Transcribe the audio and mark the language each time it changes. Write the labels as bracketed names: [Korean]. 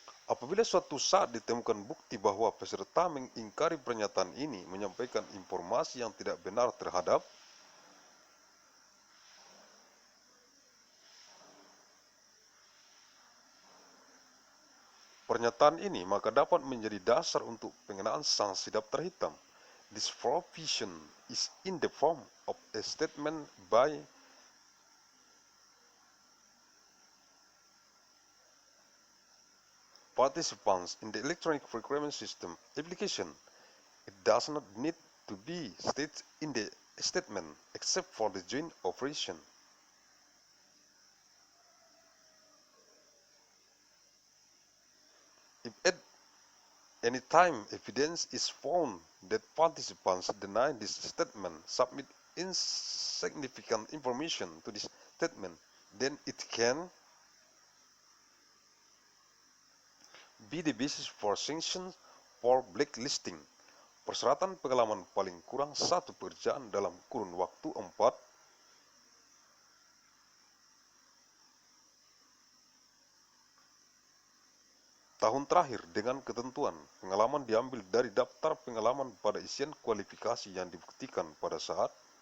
[Indonesian] Apabila suatu saat ditemukan bukti bahwa peserta mengingkari pernyataan ini, menyampaikan informasi yang tidak benar terhadap pernyataan ini, maka dapat menjadi dasar untuk pengenaan sanksi daftar hitam. [English] This provision is in the form of a statement by participants in the electronic procurement system application. It does not need to be stated in the statement except for the joint operation. If at any time evidence is found that participants deny this statement, submit insignificant information to this statement, then it can be the basis for sanctions for blacklisting. [Indonesian] Persyaratan pengalaman paling kurang 1 pekerjaan dalam kurun waktu 4 tahun terakhir dengan ketentuan pengalaman diambil dari daftar pengalaman pada isian kualifikasi yang dibuktikan pada saat